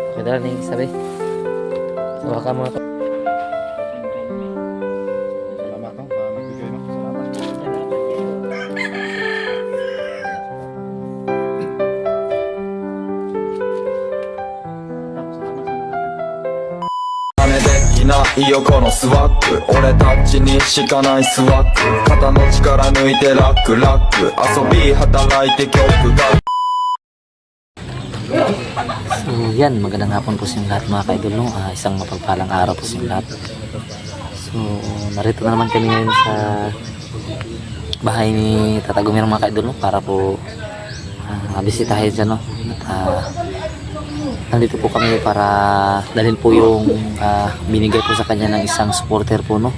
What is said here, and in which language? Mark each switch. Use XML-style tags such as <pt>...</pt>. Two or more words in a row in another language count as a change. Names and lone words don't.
<tl>dala ning sabi. So ka mo to. Salamat no, sa nagbigay no. Salamat.</tl> <ja>真似できないよこのスワッグ俺たちにしかないスワッグ肩の力抜いてラックラック遊び働いて曲が</ja> <tl>So yan, magandang hapon po sa inyong lahat mga kaidol no? Isang mapagpalang araw po sa inyong lahat. So narito na naman kami ngayon sa bahay ni Tata Gumir mga kaidol no? Para po bisitahin siya no? At nandito po kami para dalhin po yung binigay po sa kanya ng isang supporter po no?</tl>